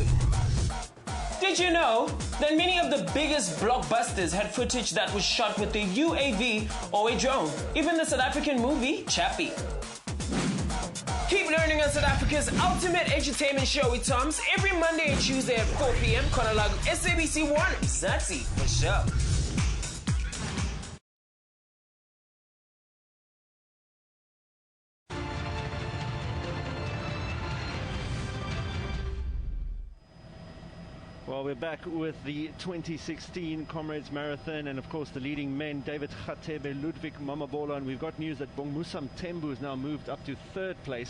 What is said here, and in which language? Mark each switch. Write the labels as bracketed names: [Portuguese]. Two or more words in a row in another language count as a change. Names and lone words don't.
[English] Did you know that many of the biggest blockbusters had footage that was shot with a UAV or a drone? Even the South African movie, Chappie. Keep learning on South Africa's ultimate entertainment show with Toms every Monday and Tuesday at 4 p.m. Chronolog SABC 1, Mzansi, for sure. Well, we're back with the 2016 Comrades Marathon, and of course the leading men, David Khatebe, Ludwig Mamabolo, and we've got news that Bongmusam Tembo has now moved up to 3rd place.